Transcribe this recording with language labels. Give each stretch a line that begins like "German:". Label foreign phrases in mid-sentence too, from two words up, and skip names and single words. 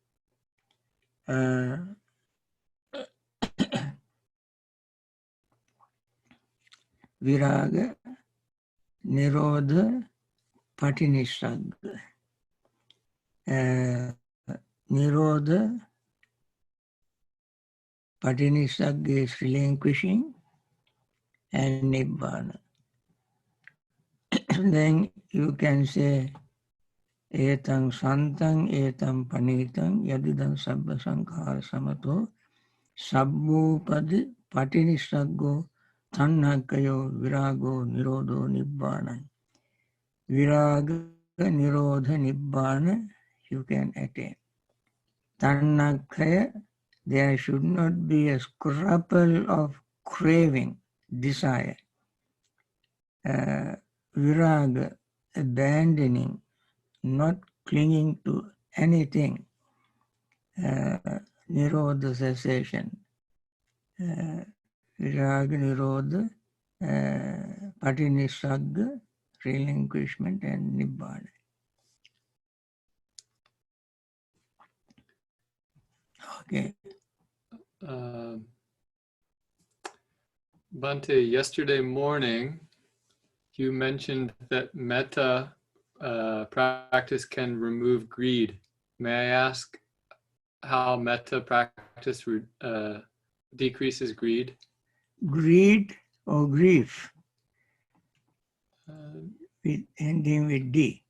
Pali: Viraga, Nirodha, Patinissagga. Nirodha, Patinissagga
English: is relinquishing, and Nibbana. Then you can say,
Pali: Etang Santang, Etang Panitang, Yadidang Sabba Sankhara Samato, Sabbupadi, Patinissaggo, Tannakayo, Virago, Nirodho, Nibbana. Viraga, Nirodha, Nibbana,
English: you can attain. Tannakaya, there should not be a scruple of craving, desire. Viraga, abandoning, not clinging to anything. Nirodha, cessation.
Pali: Viraga, Nirodha, Patinissagga,
English: relinquishment, and
Pali: Nibbana.
English: Okay. Bhante, yesterday morning, you mentioned that Metta practice can remove greed. May I ask how Metta practice decreases greed? Greed or grief? Ending with D.